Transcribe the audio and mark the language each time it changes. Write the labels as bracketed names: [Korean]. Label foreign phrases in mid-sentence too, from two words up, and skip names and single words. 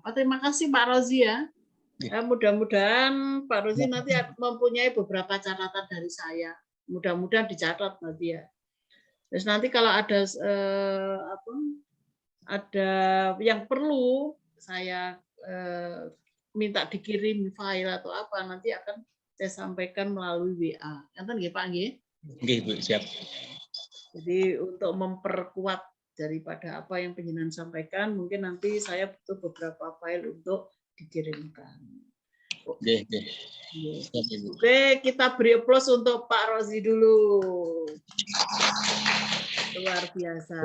[Indonesian] Terima kasih Pak Rozi ya. Mudah-mudahan Pak Rozi nanti mempunyai beberapa catatan dari saya. Mudah-mudahan dicatat nanti ya. Terus nanti kalau ada ada yang perlu saya minta dikirim file atau apa, nanti akan saya sampaikan melalui WA. [Balinese] Enten nggih Pak nggih? [Indonesian] Nggih Bu, siap. Jadi untuk memperkuat daripada apa yang penjenengan sampaikan, mungkin nanti saya butuh beberapa file untuk dikirimkan. Oke. Oke, kita beri aplaus untuk Pak Rozi dulu. Luar biasa.